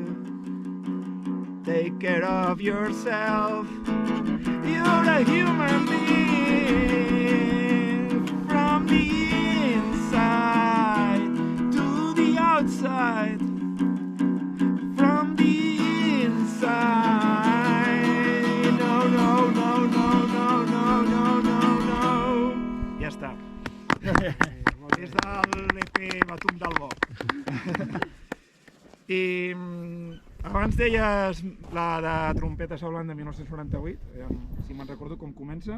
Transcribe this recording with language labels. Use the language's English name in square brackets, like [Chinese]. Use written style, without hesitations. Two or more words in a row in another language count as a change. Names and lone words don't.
[English] Take care of yourself, you're a human being. From the inside to the outside. From the inside. [Catalan] No. Ja està. És de l'EP Batum del Bo. I abans deies la de Trompeta Saulant de 1998, si me'n recordo com comença.